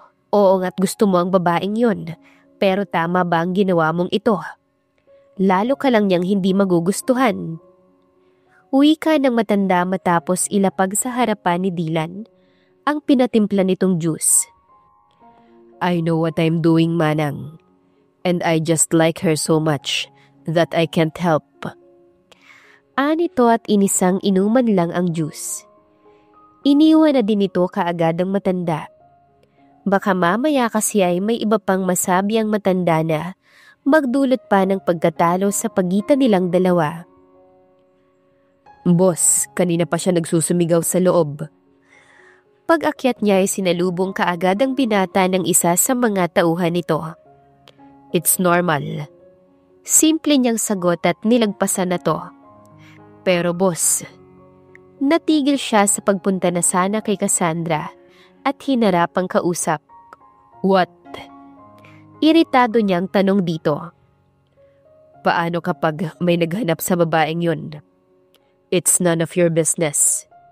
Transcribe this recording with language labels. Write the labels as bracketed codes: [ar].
[tl] Oo nga't gusto mo ang babaeng yon, pero tama ba ang ginawa mong ito? Lalo ka lang niyang hindi magugustuhan." Wika ng matanda matapos ilapag sa harapan ni Dylan ang pinatimpla nitong juice. [en] "I know what I'm doing, Manang. And I just like her so much that I can't help." [tl] Anito at inisang inuman lang ang juice. Iniwan na din ito kaagad ang matanda. Baka mamaya kasi ay may iba pang masabi ang matanda na magdulot pa ng pagkatalo sa pagitan nilang dalawa. "Boss, kanina pa siya nagsusumigaw sa loob." Pag-akyat niya ay sinalubong kaagad ang binata ng isa sa mga tauhan nito. [en] "It's normal." [tl] Simple niyang sagot at nilagpasan na to. Pero boss, natigil siya sa pagpunta na sana kay Cassandra at hinarap ang kausap. [en] "What?" [tl] Iritado niyang tanong dito. "Paano kapag may naghanap sa babaeng yun? [en] It's none of your business."